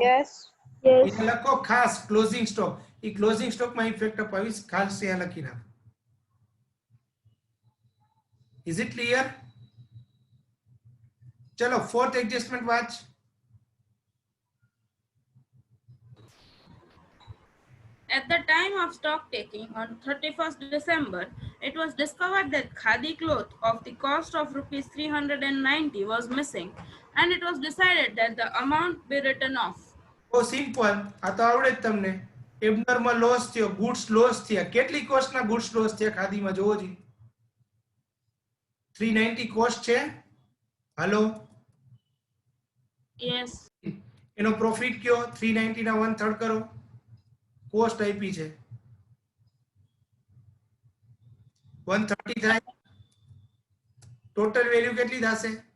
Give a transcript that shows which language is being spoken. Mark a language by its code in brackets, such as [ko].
[en] Yes. Yes. [gu] એ લખો ખાસ closing stock એ closing સ્ટોકમાં ઇફેક્ટ અપાવીશ ખાસ ત્યાં લખી નાખો [en] is it clear [gu] ચલો ફોર્થ એડજસ્ટમેન્ટ વાંચ [en] At the time of stock taking on 31st December, it was discovered that khadi cloth of the cost of rupees 390 was missing, and it was decided that the amount be written off. [gu] O simple આ તો આવડે જ તમને abnormal loss થયો goods loss થયા કેટલી કોસ્ટના goods loss થયા ખાદીમાં જોવો જી 390 કોસ્ટ છે હાલો [en] Yes. [gu] એનો પ્રોફિટ કયો 390 ના 1/3 કરો કોસ્ટ આપી છે 130 થાય ટોટલ વેલ્યુ કેટલી થશે